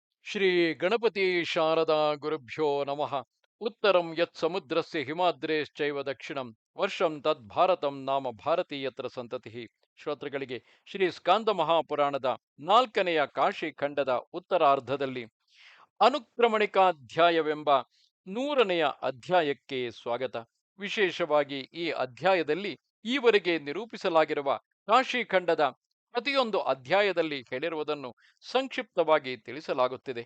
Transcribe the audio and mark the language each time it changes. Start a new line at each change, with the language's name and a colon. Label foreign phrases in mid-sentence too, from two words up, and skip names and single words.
Sanskrit: ಶ್ರೀ ಗಣಪತಿ ಶಾರದಾ ಗುರುಭ್ಯೋ ನಮಃ. ಉತ್ತರಂ ಯತ್ ಸಮುದ್ರಸ್ಯ ಹಿಮಾದ್ರೇಶ್ಚೈವ ದಕ್ಷಿಣಂ ವರ್ಷಂ ತದ್ ಭಾರತಂ ನಾಮ ಭಾರತೀಯತ್ರ ಸಂತತಿ.
Kannada: ಶ್ರೋತೃಗಳಿಗೆ ಶ್ರೀ ಸ್ಕಾಂದ ಮಹಾಪುರಾಣದ 4ನೆಯ ಕಾಶಿ ಖಂಡದ ಉತ್ತರಾರ್ಧದಲ್ಲಿ ಅನುಕ್ರಮಣಿಕಾಧ್ಯಾಯವೆಂಬ 100ನೆಯ ಅಧ್ಯಾಯಕ್ಕೆ ಸ್ವಾಗತ. ವಿಶೇಷವಾಗಿ ಈ ಅಧ್ಯಾಯದಲ್ಲಿ ಈವರೆಗೆ ನಿರೂಪಿಸಲಾಗಿರುವ ಕಾಶಿ ಖಂಡದ ಪ್ರತಿಯೊಂದು ಅಧ್ಯಾಯದಲ್ಲಿ ಹೇಳಿರುವುದನ್ನು ಸಂಕ್ಷಿಪ್ತವಾಗಿ ತಿಳಿಸಲಾಗುತ್ತಿದೆ.